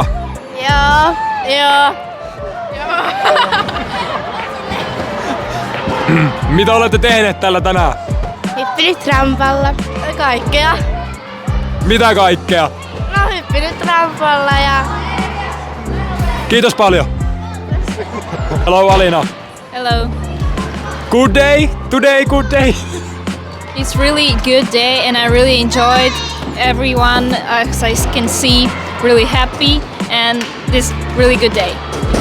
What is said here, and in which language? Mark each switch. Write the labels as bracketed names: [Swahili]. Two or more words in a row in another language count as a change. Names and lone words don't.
[Finnish] Joo. Mitä olette tehneet täällä tänään? Hyppinyt trampalla. Kaikkea. Mitä kaikkea? No hyppinyt trampalla ja... Kiitos paljon. [English] Hello Alina. Hello. Good day? Today good day? It's really good day and I really enjoyed everyone, as I can see, really happy and this really good day.